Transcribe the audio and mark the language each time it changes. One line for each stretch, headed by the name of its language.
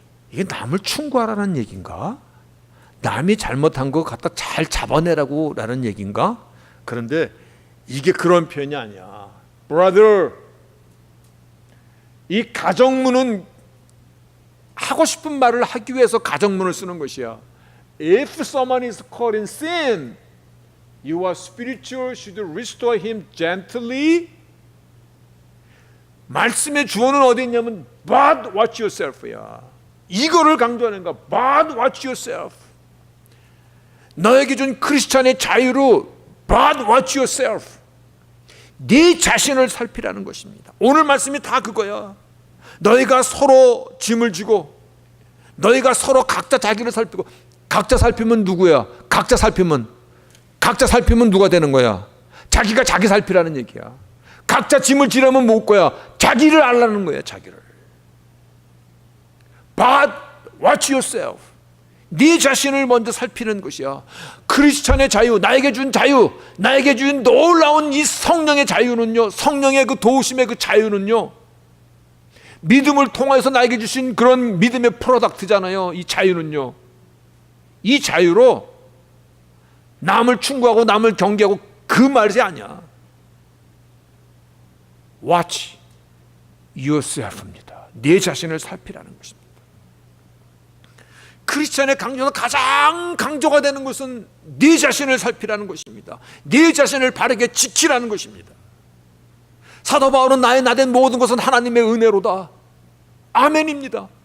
Korean: 이게 남을 충고하라는 얘기인가? 남이 잘못한 거 갖다 잘 잡아내라고 라는 얘기인가? 그런데 이게 그런 표현이 아니야. Brother, 이 가정문은 하고 싶은 말을 하기 위해서 가정문을 쓰는 것이야.
English: If someone is caught in sin, you are spiritual, should restore him gently.
Korean: 말씀의 주어는 어디 있냐면
English: but watch yourself
Korean: 야. 이거를 강조하는 거야.
English: But watch yourself.
Korean: 너에게 준 크리스찬의 자유로
English: but watch yourself.
Korean: 네 자신을 살피라는 것입니다. 오늘 말씀이 다 그거야. 너희가 서로 짐을 지고, 너희가 서로 각자 자기를 살피고. 각자 살피면 누구야? 각자 살피면 누가 되는 거야? 자기가 자기 살피라는 얘기야. 각자 짐을 지려면 못 거야. 자기를 알라는 거야. 자기를.
English: But watch yourself.
Korean: 네 자신을 먼저 살피는 것이야. 크리스찬의 자유, 나에게 준 자유, 나에게 준 놀라운 이 성령의 자유는요, 성령의 그 도우심의 그 자유는요, 믿음을 통해서 나에게 주신 그런 믿음의 프로덕트잖아요. 이 자유는요, 이 자유로 남을 충고하고 남을 경계하고 그 말이 아니야.
English: Watch yourself입니다.
Korean: 네 자신을 살피라는 것입니다. 크리스찬의 강조는 가장 강조가 되는 것은 네 자신을 살피라는 것입니다. 네 자신을 바르게 지키라는 것입니다. 사도 바울은 나의 나된 모든 것은 하나님의 은혜로다. 아멘입니다.